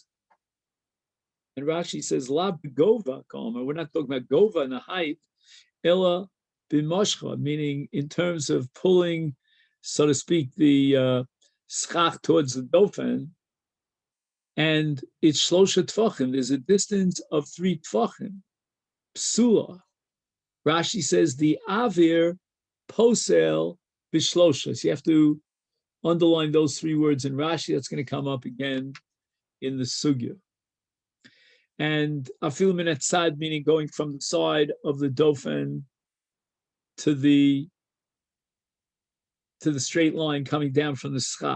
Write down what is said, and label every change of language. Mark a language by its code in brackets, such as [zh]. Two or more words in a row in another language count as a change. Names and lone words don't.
[en] And Rashi says, [he] לא בגובה, [en] we're not talking about gova in the height, [he] אלא במשכא, [en] meaning in terms of pulling, so to speak, the schach towards the dofen. And it's [he] שלשה טפחים. [en] There's a distance of 3 tfachim. Psula. Rashi says the [he] אויר פוסל בשלשה. [en] So you have to underline those 3 words in Rashi. That's going to come up again in the sugya. And [he] אפילו מן הצד, [en] meaning going from the side of the dofen to the straight line coming down from the schach.